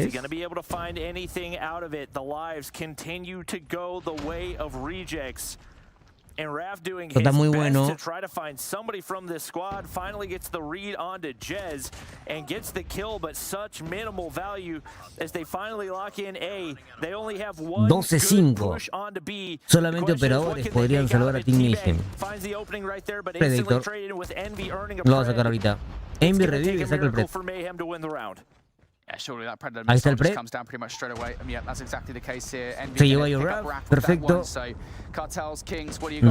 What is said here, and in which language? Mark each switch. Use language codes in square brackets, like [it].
[en] Is he going to be able to find anything out of it? The lives continue to go the way of Rejects. And Raf doing his best to try to find somebody from this squad. Finally gets the read onto Jez and gets the kill, but such minimal value as they finally lock in A. They only have one good push onto B. [es] Solamente operadores podrían salvar a Team Mayhem. [en] Finds the opening right there, but instantly traded with Envy earning a [es] lo va a sacar ahorita. Envy revive y saca el Pred. [en] For Mayhem to win the round. Yeah, surely that Predator [es] Ahí está el Pred. [en] comes down pretty much straight away. Yeah, that's exactly the case here. [es] Se lleva a Raf, perfecto. [en] So, Cartels, Kings, what do you got